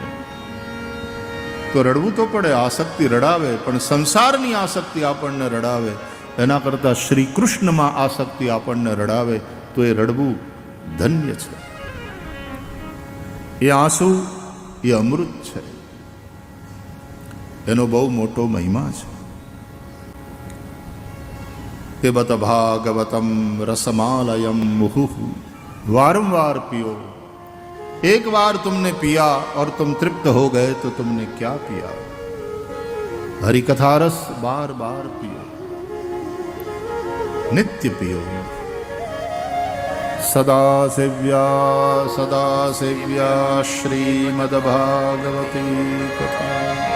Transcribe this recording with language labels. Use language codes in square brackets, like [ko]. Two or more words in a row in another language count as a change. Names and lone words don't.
[gu] તો રડવું તો પડે, આસક્તિ રડાવે, પણ સંસારની આસક્તિ આપણને રડાવે એના કરતાં શ્રી કૃષ્ણમાં આસક્તિ આપણને રડાવે તો એ રડવું ધન્ય છે. એ આંસુ એ અમૃત છે, એનો બહુ મોટો મહિમા છે. [sa] पिबत भागवतम रसमालयम मुहुः. [hi] वारंवार पियो. एक बार तुमने पिया और तुम तृप्त हो गए तो तुमने क्या पिया? हरि कथा रस बार बार पियो, नित्य पियो. [sa] सदा सेव्या श्रीमद् भागवती कथा.